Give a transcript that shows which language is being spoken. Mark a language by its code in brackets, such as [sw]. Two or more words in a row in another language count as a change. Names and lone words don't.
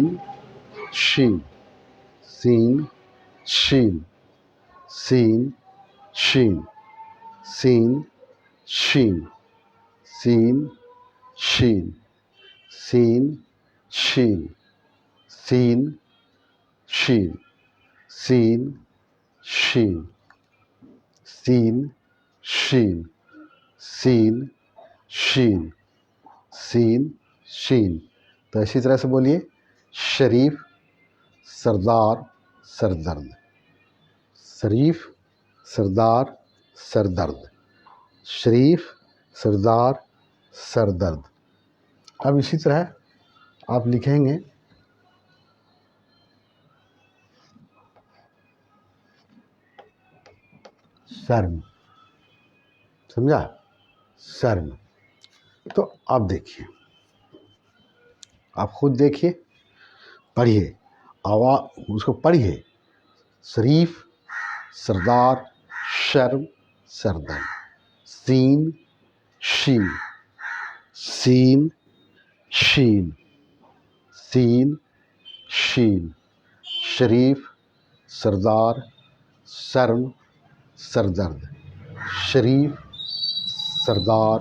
[ur] شین سین شین سین شین سین شین سین شین سین شین سین شین سین شین سین شین سین شین سین شین. تو اسی طرح سے بولیے شریف سردار سردرد شریف سردار سردرد شریف سردار سردرد. اب اسی طرح آپ لکھیں گے شرم. سمجھا؟ شرم. تو آپ دیکھیے، آپ خود دیکھیے، پڑھیے، اس کو پڑھیے. شریف سردار شرم سردرد سین شین سین شین سین شین شریف سردار شرم سردرد شریف سردار